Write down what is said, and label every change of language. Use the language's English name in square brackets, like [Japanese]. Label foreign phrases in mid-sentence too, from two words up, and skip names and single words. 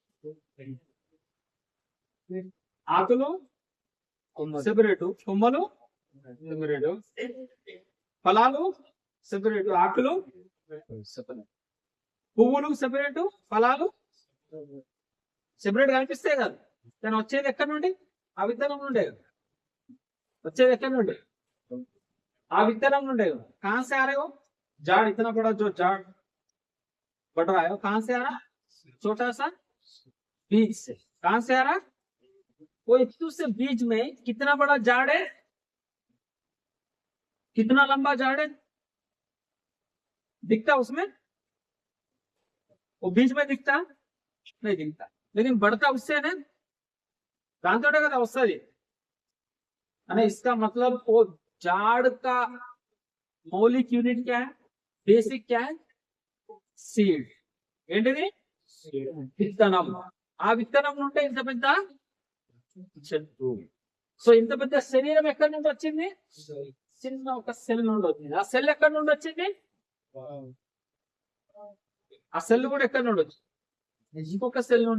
[Telugu] ఆకులు సెపరేటు, కొమ్మలు సెపరేటు, ఫలాలు సెపరేటు, ఆకులు సెపరేట్, పువ్వులు సెపరేటు, ఫలాలు సెపరేట్ కనిపిస్తాయి కదా. కానీ వచ్చేది ఎక్కడి నుండి? ఆ విత్తనం నుండే కదా. వచ్చేది ఎక్కడి నుండి? ఆ విత్తనం నుండే కదా. [Hindi] कहाँ से आ रहे हो? झाड़ इतना बड़ा जो झाड़ बढ़ रहा है, कहाँ से आ रहा? छोटा सा बीज से. कहाँ से आ रहा? वो इतू से बीज में कितना बड़ा झाड़ है, कितना लंबा झाड़ है दिखता उसमें? वो बीज में दिखता नहीं दिखता, लेकिन बढ़ता उससे ना. [Telugu] దాంతోటే కదా వస్తుంది. [Hindi] अरे इसका मतलब वो झाड़ का मौलिक यूनिट क्या है, बेसिक क्या है, [Telugu] సీడ్. ఏంటిది, విత్తనం. ఆ విత్తనం నుండి ఇంత పెద్ద చెట్టు. సో ఇంత పెద్ద శరీరం ఎక్కడి నుండి వచ్చింది, చిన్న ఒక సెల్ నుండి వచ్చింది. ఆ సెల్ ఎక్కడి నుండి వచ్చింది, ఆ సెల్ కూడా ఎక్కడి నుండి వచ్చింది, ఇంకొక సెల్ నుండి.